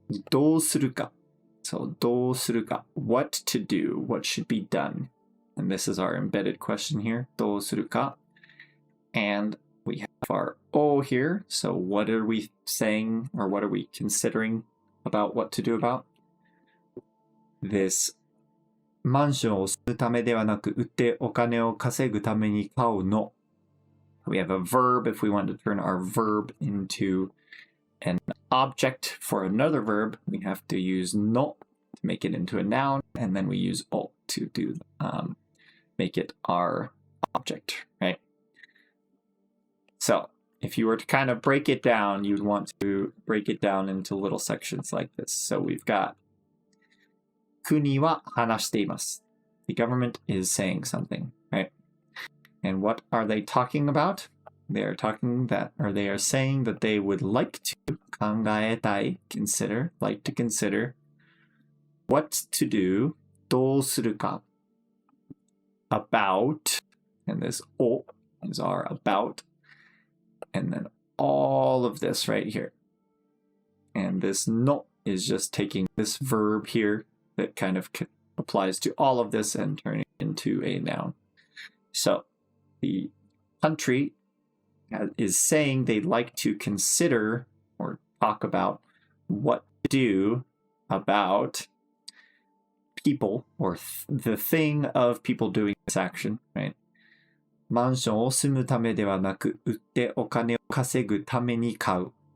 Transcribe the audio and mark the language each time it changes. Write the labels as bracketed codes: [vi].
[ja] どうするか. [en] So [ja] どうするか. [en] What to do, what should be done. And this is our embedded question here. [ja] どうするか. [en] And we have our O here. So what are we saying, or what are we considering about what to do about? [ja] This マンションを住むためではなく、売ってお金を稼ぐために買うの. [en] We have a verb if we want to turn our verb into an object for another verb. We have to use no to make it into a noun, and then we use o to make it our object, right? So if you were to kind of break it down, you'd want to break it down into little sections like this. So we've got [ja] 国は話しています. [en] The government is saying something, right? And what are they talking about? They are talking that, or they are saying that they would like to 考えたい, consider, like to consider what to do, [ja] どうするか, [en] about, and this を is our about, and then all of this right here. And this no is just taking this verb here that kind of applies to all of this and turning it into a noun. So the country is saying they'd like to consider or talk about what to do about people or the thing of people doing this action, right? [ja] マンションを住むためではなく、売ってお金を稼ぐために買う.